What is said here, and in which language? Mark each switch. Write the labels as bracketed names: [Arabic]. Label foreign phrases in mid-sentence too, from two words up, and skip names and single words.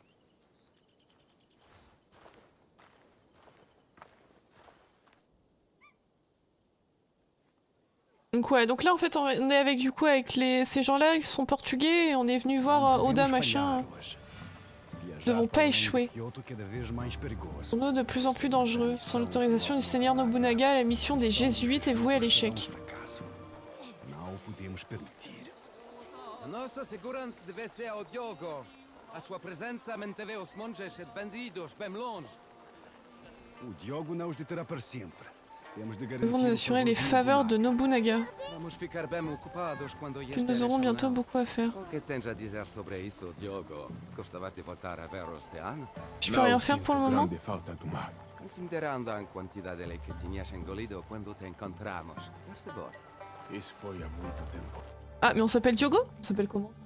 [French] Donc ouais, donc là en fait on est avec du coup avec ces gens-là qui sont portugais et on est venu voir Oda machin. Nous devons pas échouer. Son eau de plus en plus dangereux. Sans l'autorisation du seigneur Nobunaga, la mission des jésuites est vouée à l'échec. [Portuguese] Nossa segurança deve ser ao Diogo. A sua presença manteve os monges e bandidos bem longe. O Diogo não os deterá para sempre. Temos de [French] Nous devons nous [Portuguese] garantir [French] assurer les faveurs de Nobunaga. [Portuguese] Vamos ficar bem ocupados quando [French] Que nous aurons bientôt beaucoup à faire. [Portuguese] O que tens a dizer sobre isso, Diogo? Gostavas de voltar a ver o oceano? [French] Je peux rien faire pour le moment. [Portuguese] Considerando a quantidade que tinhas engolido quando te encontramos. Percebor. Isso foi há muito tempo. [French] Ah, mais on s'appelle Diogo? On s'appelle comment?